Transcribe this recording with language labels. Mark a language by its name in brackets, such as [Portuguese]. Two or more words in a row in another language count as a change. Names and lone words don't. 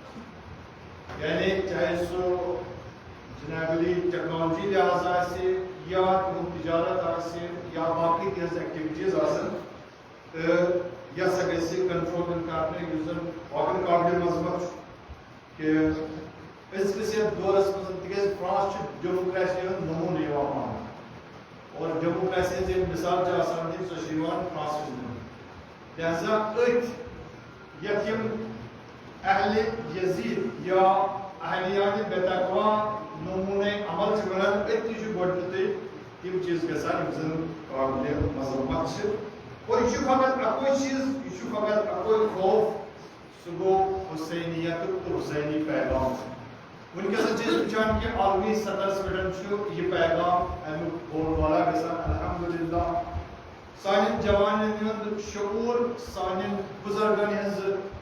[Kashmiri] یعنی چاہے سو جنابلی ٹیکنالوجی لحاظ آسہِ یا تِہُنٛد تجارت آسہِ یا باقٕے تِہنٛز ایکٹیویٹیٖز آسن تہٕ یہِ ہسا گژھِ کنٹرول کرنہٕ یُس زن باقین قابلِ مذمت چھُ کہ أزکِس یتھ دورس منٛز تِکیٛازِ فرانس چھُ ڈیموکریسی ہُنٛد نموٗنہٕ یِوان ماننہٕ اور ڈیموکریسی ہٕنٛز ییٚلہِ مثال چھِ آسان دِنۍ سۄ چھِ یِوان فرانسٕچ دِنہٕ لہذا أتھۍ یتھ یِم اہل یزید یا اہلیان بے تقوا نمونے عمل سے ونان اتنی چھُ گۄڈنیٚتھٕے تِم چیٖز گژھان یِم زن قابلِ مذمت چھِ اور یہ چھُ فقط اکوے چیٖز یہ چھُ فقط اکوے خوف سُہ گوٚو حسینیتُک تہٕ حسینی پیغام ونکیٚسن چھِ أسۍ وٕچھان کہ عالمی سطحس پٮ۪ٹھ چھُ یہِ پیغام امیُک بول بالا گژھان الحمدللہ سانٮ۪ن جوانن ہُنٛد شعوٗر سانٮ۪ن بُزرگن ہٕنٛز